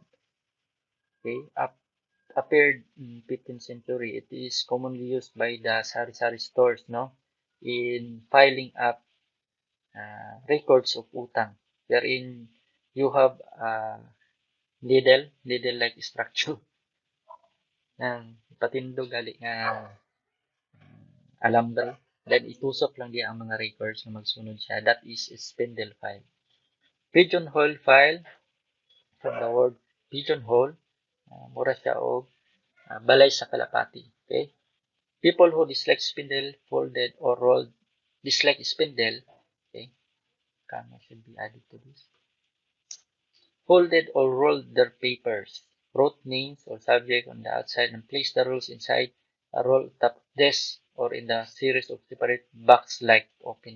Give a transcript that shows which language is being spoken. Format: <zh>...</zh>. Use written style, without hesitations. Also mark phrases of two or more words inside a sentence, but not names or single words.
<en>Okay, appeared in 15th century. It is commonly used by the sari-sari stores, no, in filing up records of utang, wherein you have needle-like structure</en> <ceb>ng patindog gali nga alambre. Then itusok lang diya ang mga records na magsunod siya.</ceb> <en>That is a spindle file. Pigeonhole file, from the word pigeonhole,</en> <ceb>mura siya og balay sa kalapati.</ceb> <en>Okay? People who dislike spindle, folded, or rolled, dislike spindle, okay, comma should be added to this. Folded or rolled their papers, wrote names or subject on the outside, and placed the rolls inside a roll top desk or in the series of separate box-like opening.</en>